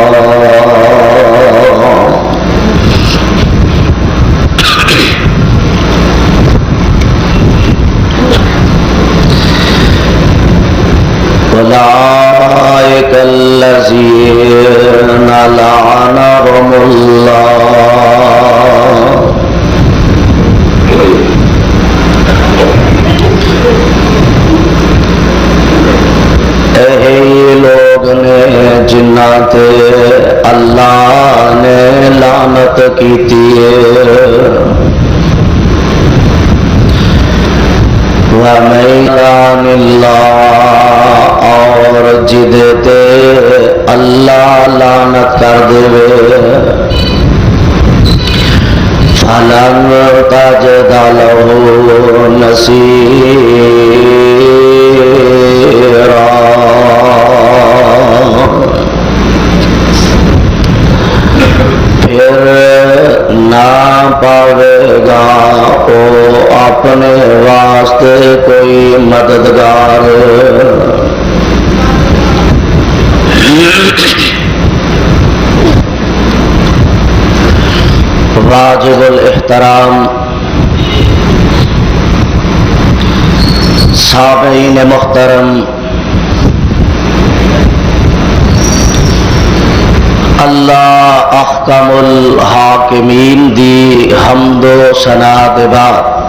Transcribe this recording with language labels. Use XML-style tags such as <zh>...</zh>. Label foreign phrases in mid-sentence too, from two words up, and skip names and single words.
<ar>أولئك الذين لعنهم الله</ar> <pa>لوگ نے جنہاں تے اللہ نے لعنت کیتی ہے.</pa> <ar>وَمَن يَلْعَنِ اللَّهُ</ar> <pa>اور جدے تے اللہ لعنت کر دے</pa> <ar>فَلَن تَجِدَ لَهُ نَصِيرًا.</ar> <pa>پھر نہ پاوے گا وہ اپنے واسطے کوئی مددگار. واجب الاحترام سامعین محترم، اللہ احکم الحاکمین دی حمد و ثنا دے بعد</pa>